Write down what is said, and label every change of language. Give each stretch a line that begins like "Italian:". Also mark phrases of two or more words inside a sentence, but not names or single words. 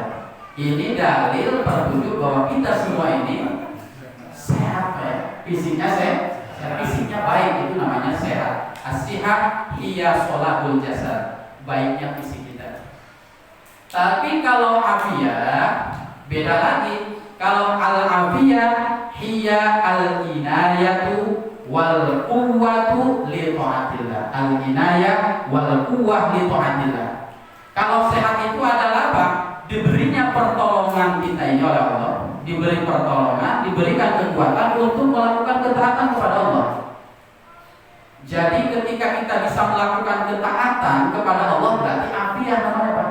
Indonesian: Ini dalil petunjuk bahwa kita semua ini sehat, ya. Fisiknya sehat, fisiknya baik, itu namanya sehat.
Arabic: الصحة هي صلاح الجسد,
Indonesian: baiknya fisik kita. Tapi kalau afiyah beda lagi.
Arabic: Kalau العافية هي العناية والقوة لطاعة الله. العناية والقوة لطاعة الله.
Indonesian: Kalau sehat itu adalah apa? Diberinya pertolongan kita ini oleh Allah, diberi pertolongan, diberikan kekuatan untuk melakukan ketaatan kepada Allah. Jadi ketika kita bisa melakukan ketaatan kepada Allah berarti afiyah namanya Pak.